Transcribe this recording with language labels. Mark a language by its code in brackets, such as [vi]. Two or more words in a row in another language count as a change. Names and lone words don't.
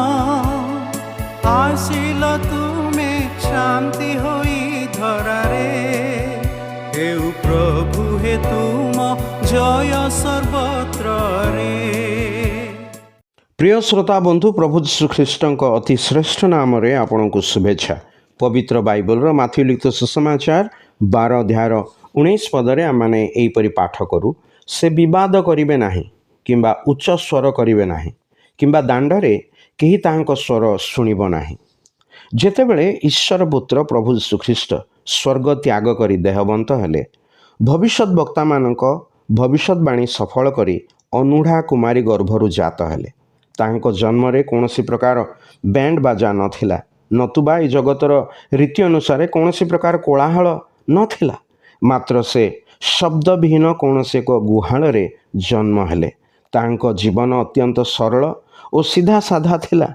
[or] ଆସିଲ ତୁମେ ଶାନ୍ତି ହୋଇ ଧରାରେ ହେଉ ପ୍ରଭୁ ହେ ତୁମ ଜୟ ସର୍ବତ୍ର ରେ। ପ୍ରିୟ ଶ୍ରୋତା ବନ୍ଧୁ ପ୍ରଭୁ ଯୀଶୁ ଖ୍ରୀଷ୍ଟ ଅତି ଶ୍ରେଷ୍ଠ ନାମ ରେ ଆପଣ କୋ ଶୁଭେଚ୍ଛା। ପବିତ୍ର ବାଇବଲ ମାଥ୍ୟୁ ଲିଖିତ ସୁସମାଚାର 12 ଅଧ୍ୟାୟ 19 ପଦରେ ଆମନେ ଏହିପରି ପାଠ କରୁ ସେ ବିବାଦ କରିବେ ନାହିଁ କିମ୍ବା ଉଚ୍ଚ ସ୍ୱର କରିବେ ନାହିଁ କିମ୍ବା ଦାଣ୍ଡରେ କେହି ତାଙ୍କୋ ସ୍ୱର ଶୁଣିବ ନାହିଁ। ଯେତେବେଳେ ଈଶ୍ୱର ପୁତ୍ର ପ୍ରଭୁ ଯୀଶୁ ଖ୍ରୀଷ୍ଟ ସ୍ୱର୍ଗ ତ୍ୟାଗ କରି ଦେହବନ୍ତ ହେଲେ ଭବିଷ୍ୟତ ବକ୍ତା ମାନଙ୍କ ଭବିଷ୍ୟବାଣୀ ସଫଳ କରି ଅନୁଢ଼ା କୁମାରୀ ଗର୍ଭରୁ ଜାତ ହେଲେ ତାଙ୍କୋ ଜନ୍ମ ରେ କୌଣସି ପ୍ରକାର ବ୍ୟାଣ୍ଡ ବାଜା ନଥିଲା ନତୁବା ଏ ଜଗତର ରୀତି ଅନୁସାର କୌଣସି ପ୍ରକାର କୋଳାହଳ ନଥିଲା ମାତ୍ର ସେ ଶବ୍ଦ ବିହୀନ କୌଣସି ଏକ ଗୁହାଳ ରେ ଜନ୍ମ ହେଲେ ତାଙ୍କୋ ଜୀବନ ଅତ୍ୟନ୍ତ ସରଳ ଔର ସିଧା ସାଧା ଥିଲା।